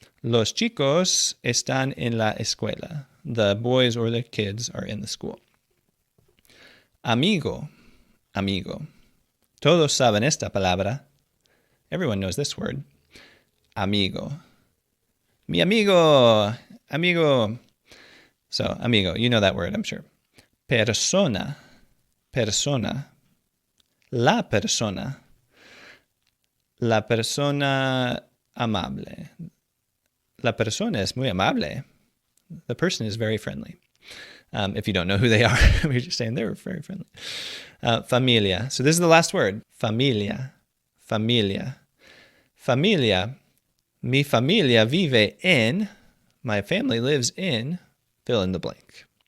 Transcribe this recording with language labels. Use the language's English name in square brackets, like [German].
[Spanish] Los chicos están en la escuela. [English] The boys or the kids are in the school. [Spanish] Amigo, amigo. Todos saben esta palabra. [English] Everyone knows this word. Amigo. [Spanish] Mi amigo, amigo. [English] So, amigo, you know that word, I'm sure. [Spanish] Persona, persona. La persona. La persona amable. La persona es muy amable. [English] The person is very friendly. If you don't know who they are, we're just saying they're very friendly. Familia. So this is the last word. Familia. Familia. Familia. [Spanish] Mi familia vive en. [English] My family lives in. Fill in the blank.